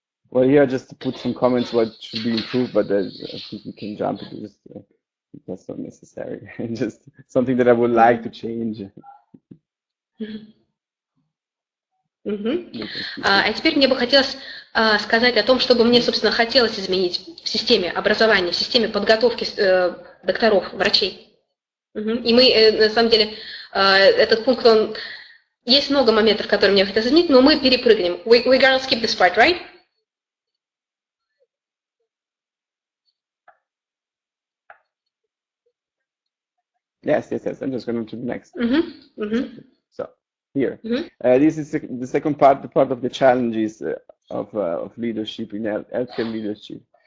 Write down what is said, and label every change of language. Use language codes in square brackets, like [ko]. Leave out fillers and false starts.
[en] Well, here just to put some comments what should be improved, but I think we can jump into just that's not necessary. Just something that I would like to change. [ru] А теперь мне бы хотелось сказать о том, что бы мне, собственно, хотелось изменить в системе образования, в системе подготовки докторов, врачей. И мы, на самом деле, этот пункт, есть много моментов, которые мне хотелось изменить, но мы перепрыгнем. [en] We're gonna skip this part, right? Yes. I'm just going to the next. So here, this is the second part, the part of the challenges of leadership in healthcare leadership.